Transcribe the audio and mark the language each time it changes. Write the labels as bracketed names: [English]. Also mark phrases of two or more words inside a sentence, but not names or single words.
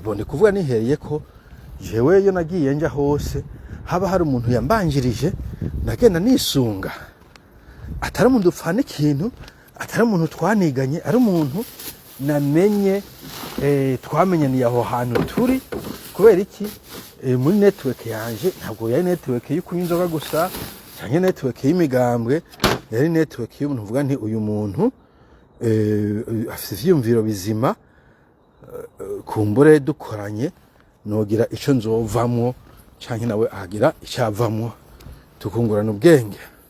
[Rundi] Bone kuvuga nihereye ko jewe yo nagiye nja hose haba hari umuntu yambanjirije nagenda nisunga, atari umuntu upfana ikintu, atari umuntu twaniganye, ari umuntu namenye twamenyaniye aho hantu turi. Kubera iki? Muri network yanje ntabwo yari network y'ukunywa inzoga gusa cyangwa network y'imigambwe, yari network y'umuntu uvuga nti uyu muntu afite ivyumviro bizima, kumbure dukoranye nogira ico nzovamwo canke nawe agira icavamwo tukungurana ubwenge.